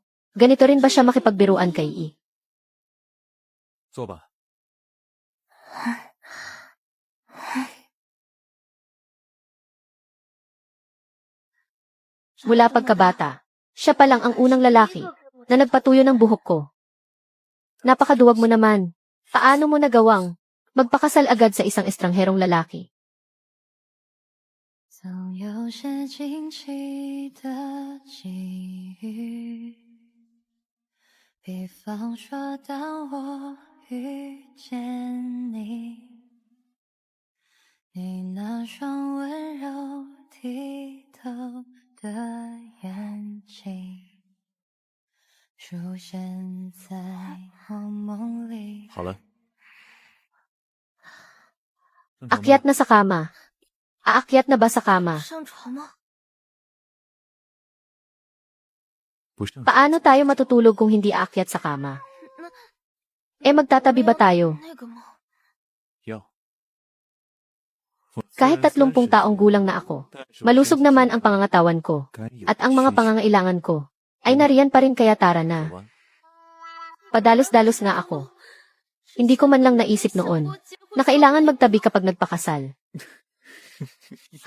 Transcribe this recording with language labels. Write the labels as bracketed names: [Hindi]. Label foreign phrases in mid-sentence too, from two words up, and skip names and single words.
[Filipino] Ganito rin ba siya makipagbiruan kay I? Mula pagkabata, siya pa lang ang unang lalaki na nagpatuyo ng buhok ko. Napakaduwag mo naman. Paano mo nagawang magpakasal agad sa isang estrangherong lalaki? [Chinese] 总有些惊奇的际遇，比方说当我遇见你，你那双温柔剔透的眼睛，出现在我梦里。好了， [Filipino] Akyat na sa kama. Aakyat na ba sa kama? [Chinese] 上床吗？不上 [Filipino] Paano tayo matutulog kung hindi aakyat sa kama? Magtatabi ba tayo? [Chinese] 那个吗？要。 [Filipino] Kahit 30 taong gulang na ako, malusog naman ang pangangatawan ko, at ang mga pangangailangan ko, ay nariyan pa rin kaya tara na. Padalos-dalos nga ako. Hindi ko man lang naisip noon, na kailangan magtabi kapag nagpakasal.